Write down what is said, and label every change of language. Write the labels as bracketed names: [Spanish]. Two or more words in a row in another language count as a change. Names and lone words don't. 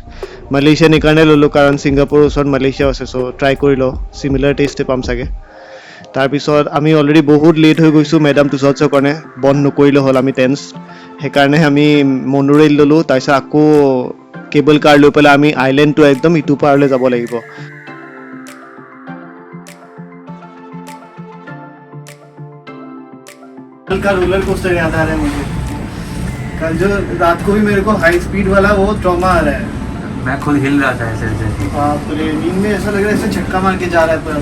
[Assamese] মালয়েছিয়ান এইকাৰণে ল'লোঁ কাৰণ ছিংগাপুৰৰ ওচৰত মালয়েছিয়াও আছে, চ' ট্ৰাই কৰি লওঁ, [English] similar tasteএ [Assamese] পাম চাগে। তাৰপিছত আমি অলৰেডি বহুত লেট হৈ গৈছোঁ মেডাম তুছাউছৰ কাৰণে, বন্ধ নকৰিলে হ'ল, আমি টেন্স। সেইকাৰণে আমি মনোৰেল ল'লোঁ, তাৰপিছত আকৌ [English] cable car [Assamese] লৈ পেলাই আমি আইলেণ্ডটো একদম ইটো পাৰলৈ যাব লাগিব। [Hindi] कल का [English] roller coaster [Hindi] याद आ रहा है मुझे। कल जो रात को भी मेरे को [English] high speed [Hindi] वाला वो ट्रॉमा आ रहा है। मैं खुद हिल रहा था ऐसे ऐसे। बाप रे, नींद में ऐसा लग रहा है ऐसे झटका मार के जा रहा है पूरा।